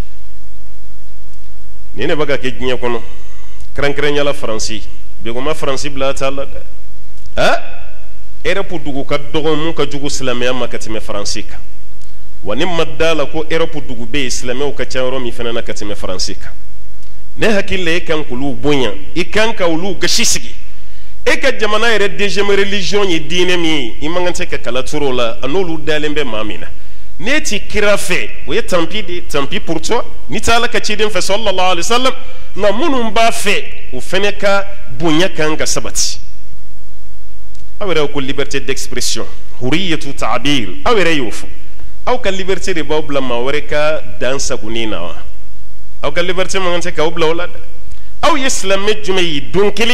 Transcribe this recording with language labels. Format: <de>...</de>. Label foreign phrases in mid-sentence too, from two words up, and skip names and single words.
<bm>nin de bɛ ka kɛ diɲɛ kɔnɔ kɛrɛnkɛrɛnyala faransi bɛɛ ko ma faransi bila a t'a la dɛ Europe dugu ka dɔgɔ mun ka jugu silamɛya ma ka tɛmɛ faransi kan wa ni ma da la ko Europe dugu bɛ yen silamɛw ka ca yɔrɔ min fana na ka tɛmɛ faransi kan ne hakili la e kan k'olu bonya i kan ka olu gasi sigi e ka jamana yɛrɛ</bm> <fr>deuxième religion</fr> <bm>ye diinɛ min ye i man kan tɛ ka kala turu o la a n'olu dalen bɛ maa min na n'e ti kira fɛ o ye</bm> <fr>tant pis</fr> <bm>de</bm> <fr>tant pis pour toi</fr> <bm>ni tɛ ala ka ciden fɛ</bm> <ar>sallallahu alaihi wasallam</ar> <bm>nka minnu b'a fɛ o fana ka bonya kan ka sabati aw yɛrɛ ko</bm> <fr>liberté d'expression</fr> <ar>huriyatu ta'bir</ar> <bm>aw yɛrɛ y'o fɔ aw ka liberté de b'aw bila maa wɛrɛ ka dan sagoni na wa aw ka liberté man kan tɛ k'aw bila o la dɛ aw ye silamɛ jumɛn ye don kelen</bm>